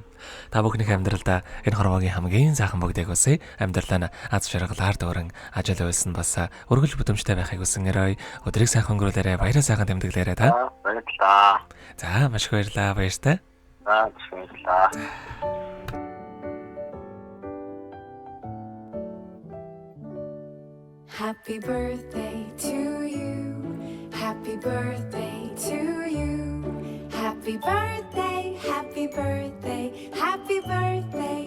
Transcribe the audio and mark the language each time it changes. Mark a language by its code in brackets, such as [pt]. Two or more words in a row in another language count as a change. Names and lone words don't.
[mn] Та бүхний амьдралдаа энэ хорвоогийн хамгийн сайхан бүгдийг хүсье. Амьдралаа аз жаргалаар дүүрэн ажил үйлсэн бас өргөл бүтэмжтэй байхыг хүсэнээрэй. Өдрийг сайхан өнгөрүүлээрэй. Баяраа сайхан тэмдэглээрэй та. Баярлалаа. За маш их баярлалаа. Баяртай. Баярлалаа. [en] Happy birthday to you. Happy birthday to you. Happy birthday, happy birthday, happy birthday.